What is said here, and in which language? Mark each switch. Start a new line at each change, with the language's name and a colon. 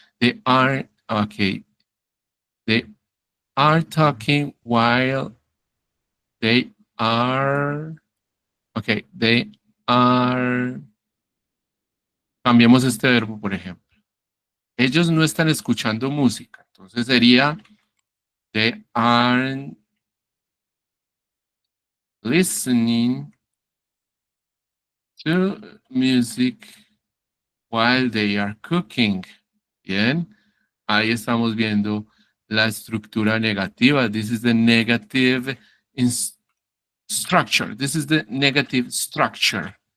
English: They aren't, okay, they are talking while they are, okay, they are,
Spanish: cambiemos este verbo, por ejemplo. Ellos no están escuchando música. Entonces sería
English: they aren't listening to music while they are cooking.
Spanish: Bien, ahí estamos viendo la estructura negativa.
English: This is the negative structure. This is the negative structure.